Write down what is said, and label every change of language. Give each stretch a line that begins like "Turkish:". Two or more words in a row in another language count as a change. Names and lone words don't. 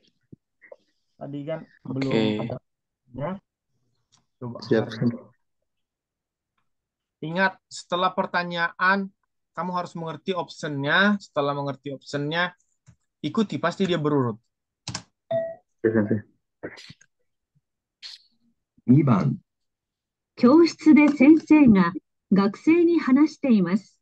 Indonesian: Tadi kan Oke. belum ada. Ya. Coba Siap. Harjo. Ingat, setelah pertanyaan, kamu harus mengerti optionnya. Setelah mengerti optionnya, ikuti. Pasti dia berurut. Siap sensei.
Japanese: 2番、教室で先生が学生に話しています。